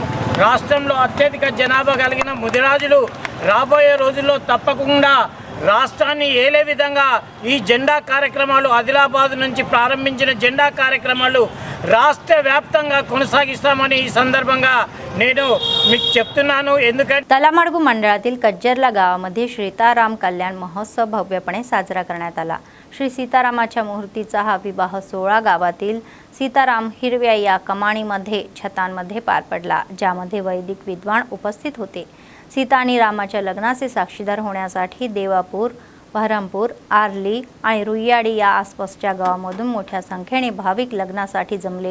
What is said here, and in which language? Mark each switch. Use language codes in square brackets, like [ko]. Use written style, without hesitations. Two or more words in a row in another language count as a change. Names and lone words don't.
[te] రాష్ట్రంలో అత్యధిక జనాభా కలిగిన ముదిరాజులు రాబోయే రోజుల్లో తప్పకుండా రాష్ట్రాన్ని ఏలే విధంగా ఈ జెండా కార్యక్రమాలు, ఆదిలాబాద్ నుంచి ప్రారంభించిన జెండా కార్యక్రమాలు రాష్ట్ర వ్యాప్తంగా కొనసాగిస్తామని ఈ संदर्भांगा నేను మీకు చెప్తున్నాను. ఎందుకంటే [mr] तलामडगू मंडळातील कज्जरला गावामध्ये सीताराम कल्याण महोत्सव भव्यपणे साजरा करण्यात आला. श्री सीतारामाच्या मूर्तीचा हा विवाह सोहळा गावातील सीताराम हिरव्या या कमाणीमध्ये छतांमध्ये पार पडला, ज्यामध्ये वैदिक विद्वान उपस्थित होते. सीता आणि रामाच्या लग्नाचे साक्षीदार होण्यासाठी देवापूर, बहरमपूर, आर्ली आणि रुईयाडी या आसपासच्या गावांमधून मोठ्या संख्येने भाविक लग्नासाठी जमले.